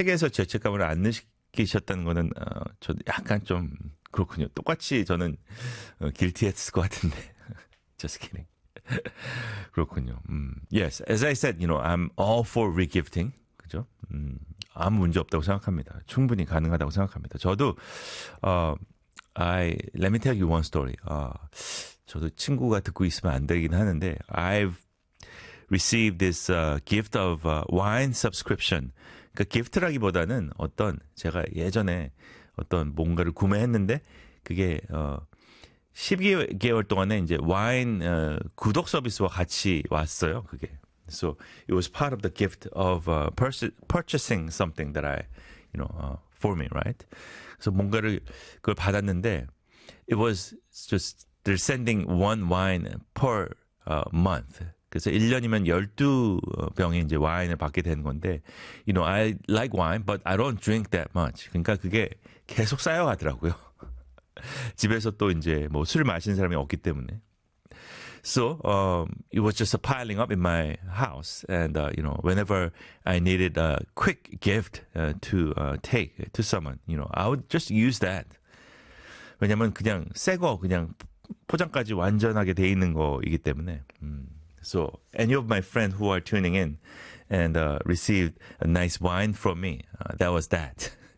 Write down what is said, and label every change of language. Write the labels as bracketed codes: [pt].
[ko] 책에서 죄책감을 안 느끼셨다는 거는 저도 약간 좀 그렇군요. 똑같이 저는 길티했을 것 같은데. [en] Just kidding. [ko] 그렇군요. [en] Yes, as I said, you know, I'm all for regifting. [ko] 그죠? 아무 문제 없다고 생각합니다. 충분히 가능하다고 생각합니다. 저도 [en] let me tell you one story. [ko] 저도 친구가 듣고 있으면 안 되긴 하는데 [en] I've received this gift of wine subscription. [ko] 그 기프트라기보다는 어떤 제가 예전에 어떤 뭔가를 구매했는데 그게 12개월 동안에 이제 와인 구독 서비스와 같이 왔어요. 그게. [en] So it was part of the gift of purchasing something that I, you know, for me, right? [ko] 그래서 뭔가를 그걸 받았는데 [en] it was just they're sending one wine per month. [ko] 그래서 1년이면 12병의 이제 와인을 받게 되는 건데, [en] you know, I like wine, but I don't drink that much. [ko] 그러니까 그게 계속 쌓여가더라고요. 집에서 또 이제 뭐술 마시는 사람이 없기 때문에. [en] So, it was just piling up in my house. And, you know, whenever I needed a quick gift to take to someone, you know, I would just use that. [ko] 왜냐면 그냥 새 거, 그냥 포장까지 완전하게 돼 있는 거이기 때문에. [en] So, any of my friends who are tuning in and received a nice wine from me, that was that.